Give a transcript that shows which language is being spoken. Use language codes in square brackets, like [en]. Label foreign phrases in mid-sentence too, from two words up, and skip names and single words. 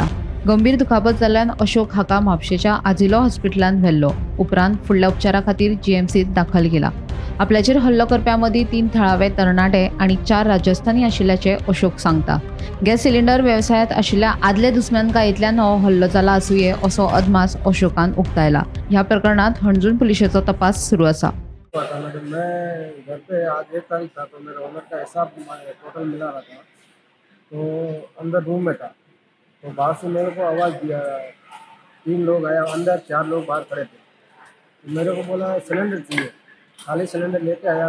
[kok] गंभीर दुखापत जाल्ल्यान अशोक हाका म्हापशेच्या आजिलो हॉस्पिटलांत व्हेल्लो, उपरांत फुडल्या उपचारा खातीर जीएमसीत दाखल केला। आपल्याचेर हल्लो करप्यां मदीं 3 थळावे तरणाटे आनी 4 राजस्थानी आशिल्ल्याचे अशोक सांगता। गॅस सिलिंडर व्यवसायात आशिल्ल्या आदले दुस्मानकायेंतल्यान हो हल्लो जाला आसुये असो अदमास अशोकान उक्तायला। ह्या प्रकरणात हणजूण पुलिशेचो तपास सुरू आसा। [hi] मैं घर पे आज 1 तारीख था, तो मेरे ओनर का हिसाब टोटल मिला रहा था, तो अंदर रूम में था, तो बाहर से मेरे को आवाज़ दिया, 3 लोग आया अंदर, 4 लोग बाहर खड़े थे। तो मेरे को बोला सिलेंडर चाहिए, खाली सिलेंडर लेके आया।